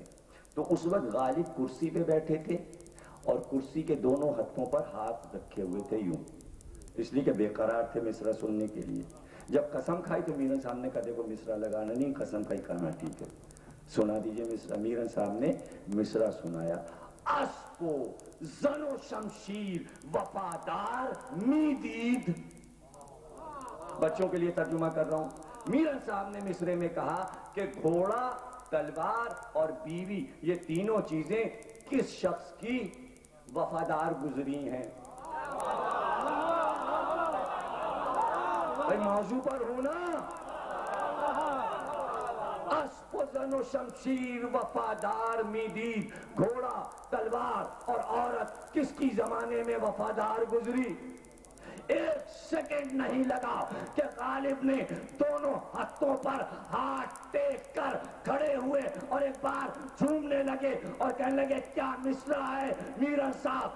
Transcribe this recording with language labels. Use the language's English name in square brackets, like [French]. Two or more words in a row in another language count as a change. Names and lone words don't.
[Urdu] تو اس وقت غالب کرسی پہ بیٹھے تھے اور کرسی کے دونوں ہاتھوں پر ہاتھ رکھے ہوئے تھے یوں، اس لیے کہ بے قرار تھے مصرع سننے کے لیے. جب قسم کھائی تو میرن صاحب نے کہا دیکھو مصرع لگانا نہیں، قسم کھائی. کہا ٹھیک ہے سنا دیجئے مصرع. میرن صاحب نے مصرع سنایا. [Persian] اسب و زن و شمشیر وفادار می دید. [Urdu] بچوں کے لیے ترجمہ کر رہا ہوں. میرن صاحب نے مصرع میں کہا کہ گھوڑا، تلوار اور بیوی یہ تینوں چیزیں کس شخص کی وفادار گزری ہیں. بھائی موضوع پر ہونا. [Persian] اسب و زن و شمشیر وفادار می دید. [Urdu] گھوڑا، تلوار اور عورت کس کی زمانے میں وفادار گزری. ایک سیکنڈ نہیں لگا کہ غالب نے دونوں ہاتھوں پر ہاتھ ٹیک کر کھڑے ہوئے اور ایک بار جھومنے لگے اور کہنے لگے کیا مصرع ہے میرن صاحب.